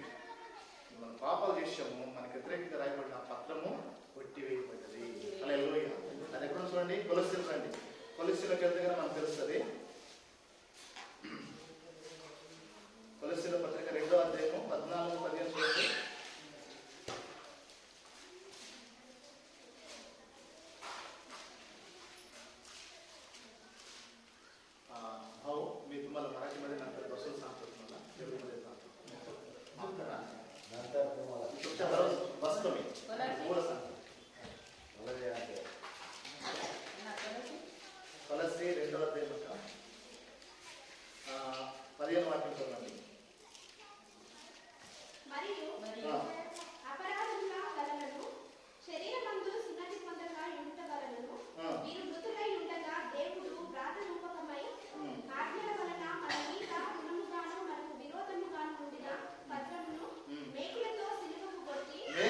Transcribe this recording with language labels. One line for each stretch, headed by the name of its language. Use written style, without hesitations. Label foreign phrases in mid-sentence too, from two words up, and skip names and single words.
Telugu: మనం పాపాలు చేసాము, మనకు వ్యతిరేకంగా రాయబడిన పత్రము కొట్టివేయబడ్డది. హల్లెలూయా. అది ఎక్కడ చూడండి, కొలస్సీలు రండి. కొలస్సీలకు వెళ్తే మనకు తెలుస్తుంది. కొలస్సీల పత్రిక 2వ అధ్యాయము 14-15 చూడండి.
Marathi: भाऊ मी तुम्हाला मराठीमध्ये नंतर बसून सांगतो, तुम्हाला तेवढीमध्ये सांगतो. माफ करा, तुमच्या बरोबर बसतो मी, बोला सांगतो.
Telugu: కొలస్సీ 2వ అధ్యాయం 15వ వాక్యం చూడండి. మరియు అపరాధముల వలనను శరీరమందు సున్నతి పొందక ఉండుట వలనను మీరు మృతులై ఉండగా దేవుడు ప్రార్థనూపకమై ఆజ్ఞల వలన మన మీద రుణముగాను మనకు విరోధముగాను ఉండిన పత్రమును మేకులతో సిలువకు కొట్టి